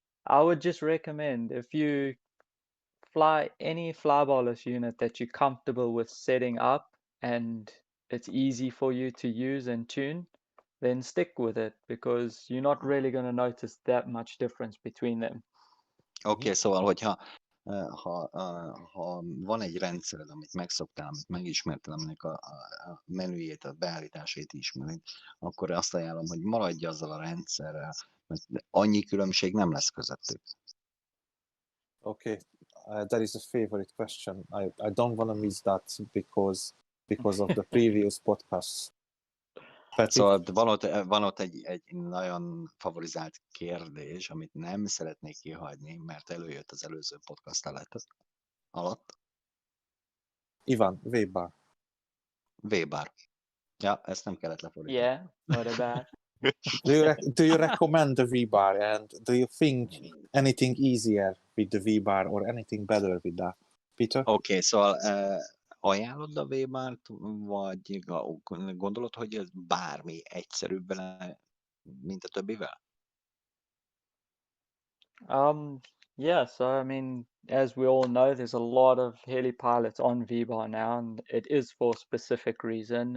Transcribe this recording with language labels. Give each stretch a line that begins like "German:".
English: I would just recommend if you fly any flybarless unit that you're comfortable with setting up and it's easy for you to use and tune, then stick with it because you're not really going to notice that much difference between them.
Hungarian: Oké, szóval, hogyha ha van egy rendszered, amit megszoktál, amit megismerted, aminek a menüjét, a beállításait ismered, akkor azt ajánlom, hogy maradj azzal a rendszerrel, mert annyi különbség nem lesz közöttük.
English: Okay, that is a favorite question. I don't want to miss that because of the previous podcasts.
Hungarian: Szóval van ott egy nagyon favorizált kérdés, amit nem szeretnék kihagyni, mert előjött az előző podcast alatt.
English: Ivan, V-bar. V-bar.
Hungarian: Ja, ezt nem kellett lefordítani.
English: Yeah, what about? Do you recommend the V-bar, and do you think anything easier with the V-bar or anything better with that? Peter?
Hungarian: Oké, szóval ajánlod a V-bart, vagy gondolod, hogy ez bármi egyszerűbb vele, mint a többivel?
English: Yeah, so I mean, as we all know, there's a lot of heli pilots on V-bar now, and it is for a specific reason.